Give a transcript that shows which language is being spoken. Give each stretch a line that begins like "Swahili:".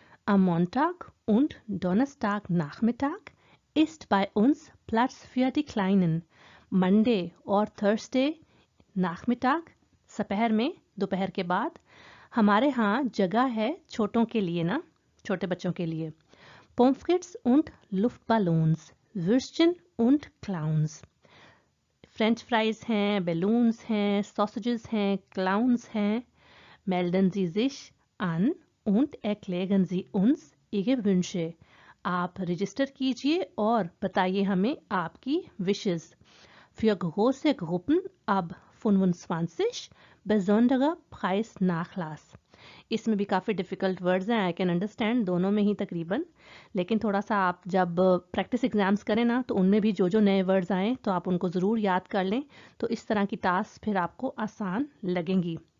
German: Am Montag und Donnerstag Nachmittag ist bei uns Platz für die Kleinen,
Hindi: Monday और Thursday नाखमिताग दोपहर में, दोपहर के बाद हमारे यहाँ जगह है छोटों के लिए ना, छोटे बच्चों के लिए।
German: Pomfrits und Luftballons, Würstchen und Clowns,
Hindi: French fries हैं, बैलून्स हैं, सॉसेजेस हैं, क्लाउन्स हैं।
German: Melden Sie sich an und erklären Sie uns Ihre Wünsche,
Hindi: आप रजिस्टर कीजिए और बताइए हमें आपकी wishes.
German: Für große Gruppen ab 25 besonderer Preisnachlass,
Hindi: इसमें भी काफ़ी डिफ़िकल्ट वर्ड्स हैं,
English: I can understand
Hindi: दोनों में ही तकरीबन, लेकिन थोड़ा सा आप जब प्रैक्टिस एग्जाम्स करें ना तो उनमें भी जो जो नए वर्ड्स आएँ तो आप उनको ज़रूर याद कर लें, तो इस तरह की टास्क फिर आपको आसान लगेंगी।